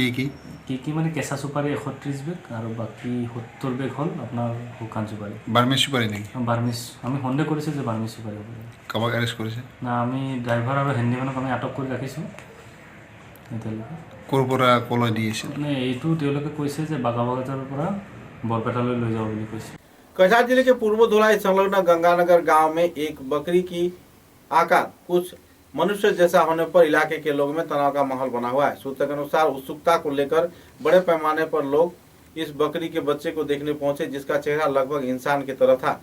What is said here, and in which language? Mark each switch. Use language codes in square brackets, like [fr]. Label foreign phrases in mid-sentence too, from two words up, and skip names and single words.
[as] মানে কেঁচা চুপাৰী 130 বেগ আৰু বাকী 70 বেগ হ'ল আপোনাৰ শুকান চুপাৰী। বাৰ্মিজ চুপাৰী নেকি? বাৰ্মিজ। আমি সন্দেহ কৰিছোঁ যে বাৰ্মিজ চুপাৰী হ'ব। কাৰোবাক এৰেষ্ট কৰিছে না, আমি ড্ৰাইভাৰ আৰু হেণ্ডিমেনক আমি আটক কৰি ৰাখিছোঁ এতিয়ালৈকে। ক'ৰ পৰা ক'লৈ দি আছিল? মানে এইটো তেওঁলোকে কৈছে যে বাগাবাগাৰৰ পৰা বৰপেটালৈ লৈ যাব বুলি কৈছে। [hi] कछार जिले के पूर्व धोलाई संलग्न गंगानगर गांव में एक बकरी की आकार कुछ मनुष्य जैसा होने पर इलाके के लोगों में तनाव का माहौल बना हुआ है। सूत्र के अनुसार उत्सुकता को लेकर बड़े पैमाने पर लोग इस बकरी के बच्चे को देखने पहुंचे, जिसका चेहरा लगभग इंसान की तरह था।